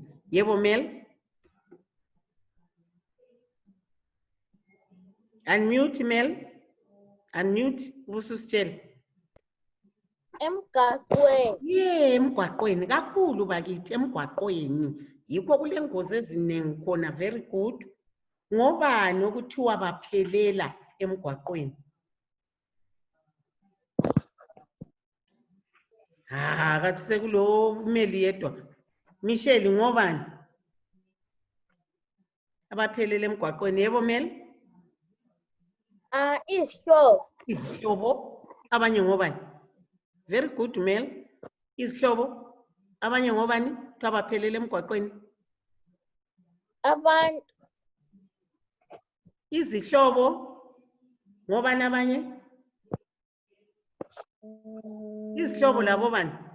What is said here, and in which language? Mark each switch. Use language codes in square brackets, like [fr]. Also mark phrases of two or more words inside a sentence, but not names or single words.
[nd] Yebo Mel? Unmute Mel. Unmute ubususitshela. Emgaqweni. Emgwaqweni kakhulu bakithi, emgwaqweni. Yikho kule ngozi eziningi khona. [en] Very good. [nd] Ngobani okuthiwa baphelela emgwaqweni? Kathi sekulo Meli yedwa. Michelle, ngobani abaphelela emgwaqweni? Yebo Mel? Izihlobo. Izihlobo. Abanye ngobani? [en] Very good Mel. [nd] Izihlobo. Abanye ngobani kuthiwa baphelela emgwaqweni? Abantu. Izihlobo. Ngobani abanye? Izihlobo labo bani?